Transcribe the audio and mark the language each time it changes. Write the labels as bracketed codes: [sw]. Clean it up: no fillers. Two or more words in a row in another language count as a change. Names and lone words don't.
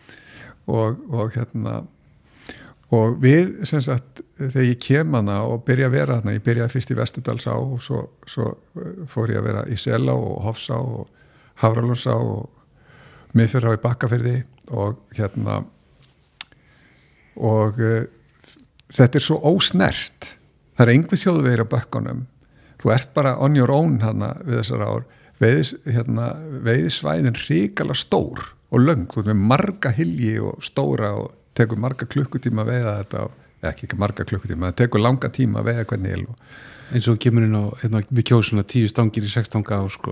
[is] og við sem sagt þegar ég kem hana og byrja að vera hana, ég byrjaði fyrst í Vesturdalsá og svo fór ég að vera í Selá og Hofsá og Hafralónsá og Miðfjörðá í Bakkafirði og þetta er svo ósnert það er engin þjóðvegir á bökkunum þú ert bara [en] on your own [is] hana við þessar ár veiðisvæðin hrikalega stór og löng, þú veist með marga hylji og stóra og tekur marga klukkutíma að veiða þetta, ekki marga klukkutíma það tekur langa tíma að veiða hvernig hil eins og kemur inn á við kjósuna 10 stangir í 6 stanga sko.